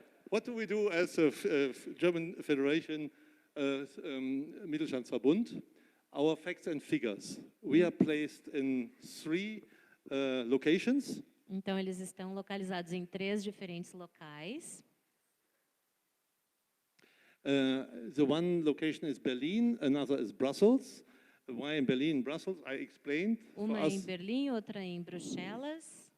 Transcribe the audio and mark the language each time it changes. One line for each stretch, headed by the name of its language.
English: What do we do as a German Federation Mittelstandsverbund? Our facts and figures. We are placed in 3 locations.
Portuguese: Então, eles estão localizados em 3 diferentes locais.
English: The one location is Berlin, another is Brussels. Why in Berlin and Brussels? I explained.
Portuguese: Uma é em Berlim, outra em Bruxelas.